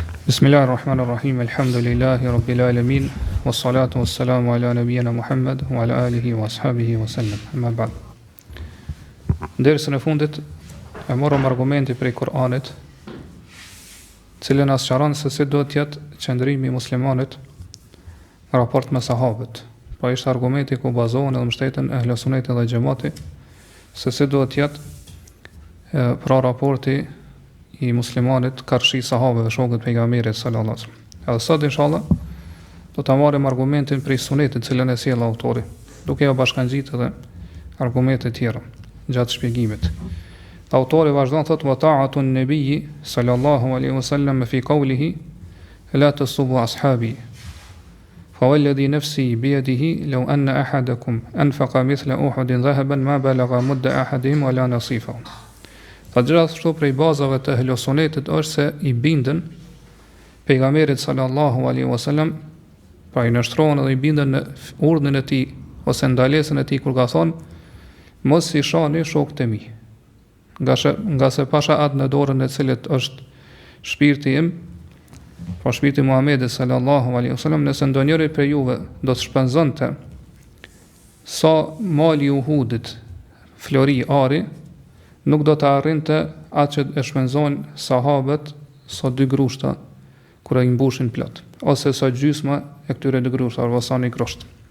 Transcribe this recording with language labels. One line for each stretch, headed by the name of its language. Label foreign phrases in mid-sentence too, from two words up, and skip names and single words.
Arabic: بسم الله الرحمن الرحيم. الحمد لله رب العالمين. والصلاة والسلام على نبينا محمد وعلى آله وأصحابه وسلم. أما بعد.
Albanian: Dersën e fundit e morëm argumenti prej Kur'anit, cilën na sqaron se si do të jetë qëndrimi i muslimanit në raport me sahabët. Pra ishte argumenti ku bazohen edhe mbështeten Ehlu Sunetit dhe xhamati se si do të jetë pra raporti i muslimanit karshi sahabëve dhe shokët pejgamberit
Arabic: صلى الله عليه وسلم.
Albanian: Edhe sot inshallah do ta marrim argumentin prej sunetit, cilën e sjell autori, duke ja bashkangjitur edhe argumente të tjera gjatë shpjegimit. Autori vazhdon thotë
Arabic: وطاعة النبي صلى الله عليه وسلم في قوله لا تسبوا أصحابي. فوالذي نفسي بيده لو أن أحدكم أنفق مثل أحد ذهبا ما بلغ مد أحدهم ولا نصيفه.
Albanian: Ta gjithashtu prej bazave të Ehlu Sunetit është se i bindën pejgamberit
Arabic: صلى الله عليه وسلم,
Albanian: pra i nështrohen edhe i bindën në urdhën e tij ose ndalesën e tij kur ka thonë mos i shani shokët e mi. Nga se pasha atë në dorën e cilit është shpirti im, pra shpirti Muhamedit
Arabic: صلى الله عليه وسلم,
Albanian: nëse ndonjëri prej juve do të shpenzonte sa mali i Uhudit, flori ari, nuk do të arrinte atë që e shpenzojnë sahabët sa 2 grushta kur e mbushin plot, ose sa gjysma e këtyre 2 grushta ose sa 1 grosht.